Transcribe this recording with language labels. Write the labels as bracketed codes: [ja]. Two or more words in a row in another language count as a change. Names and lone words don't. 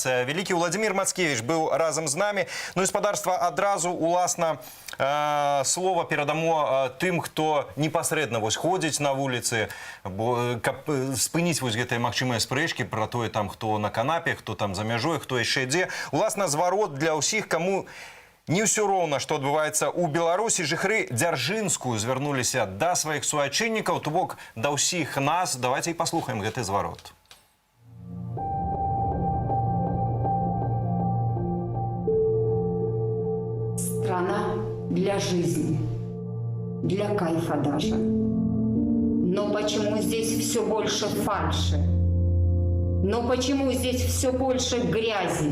[be] Вялікі Владимир Мацкевич быў разам з намі. Ну і спадарства, адразу уласна слова перадамо тым, хто непасрэдна вось ходзіць на вуліцы, бо каб спыніць вось гэтыя магчымыя спрэчкі пра тое, там хто на канапе, хто там за мяжой, хто яшчэ ідзе. Уласна, зварот для ўсіх, каму не ўсё роўна, што адбываецца ў Беларусі. Жыхары Дзяржынскую звярнуліся да сваіх суайчыннікаў, то бок да ўсіх нас. Давайте і паслухаем гэты зварот. [ru] Страна для жизни, для кайфа даже. Но почему здесь все больше фальши? Но почему здесь все больше грязи?